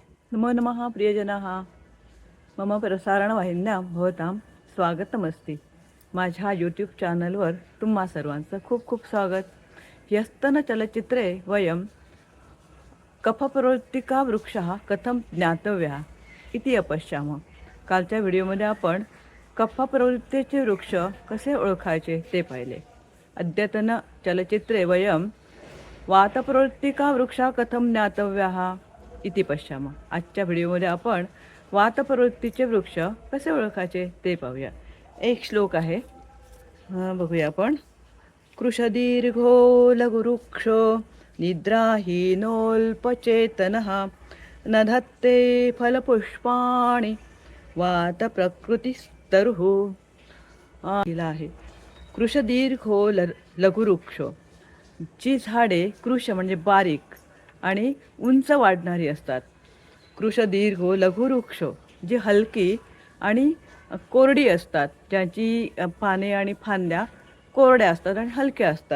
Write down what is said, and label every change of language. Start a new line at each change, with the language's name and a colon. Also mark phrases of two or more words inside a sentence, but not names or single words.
Sanskrit: नमो नमः प्रियजनाः मम प्रसारणवाहिन्यां भवतां स्वागतमस्ति।
Marathi: माझ्या यूट्यूब चॅनलवर तुम्हा सर्वांचं खूप खूप स्वागत।
Sanskrit: ह्यस्तन चलचित्रे वयं कफप्रवृत्तिका वृक्षः कथं ज्ञातव्यः इति अपश्यामः।
Marathi: कालच्या व्हिडिओमध्ये आपण कफप्रवृत्तीचे वृक्ष कसे ओळखायचे ते पाहिले।
Sanskrit: अद्यतन चलचित्रे वयं वातप्रवृत्तिका वृक्षः कथं ज्ञातव्यः इति पश्यामः।
Marathi: आजच्या व्हिडिओमध्ये आपण वातप्रवृत्तीचे वृक्ष कसे ओळखायचे ते पाहूया। एक श्लोक आहे, बघूया आपण।
Sanskrit: कृशदीर्घो लघुवृक्षो निद्राहीनोऽल्पचेतनः न धत्ते फलपुष्पाणि वातप्रकृतिस्तरुः।
Marathi: लिहिलं आहे, कृशदीर्घो लघुवृक्षो। जी झाडे कृश म्हणजे बारीक आणि उंच वाढणारी असतात। कृशदीर्घो लघुवृक्ष जी हलकी आणि कोरडी असतात, ज्याची पाने आणि फांद्या कोरड्या असतात आणि हलक्या असतात।